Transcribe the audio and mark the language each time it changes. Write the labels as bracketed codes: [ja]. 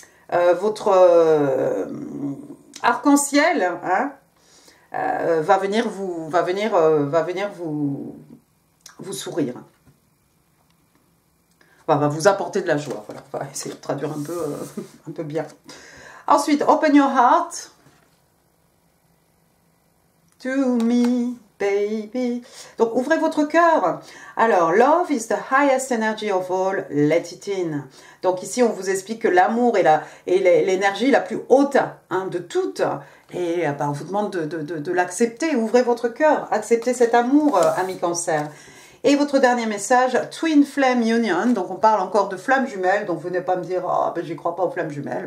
[fr] Votre arc-en-ciel hein, va venir vous sourire. Enfin, va vous apporter de la joie. Voilà. On va essayer de traduire un peu bien. Ensuite, [en] open your heart to me. Baby. [fr] Donc, ouvrez votre cœur. Alors, [en] love is the highest energy of all, let it in. [fr] Donc, ici, on vous explique que l'amour est l'énergie la plus haute hein, de toutes. Et bah, on vous demande de l'accepter. Ouvrez votre cœur. Acceptez cet amour, ami cancer. Et votre dernier message, Twin Flame Union. Donc, on parle encore de flammes jumelles. Donc, venez pas me dire, oh, ben, j'y crois pas aux flammes jumelles.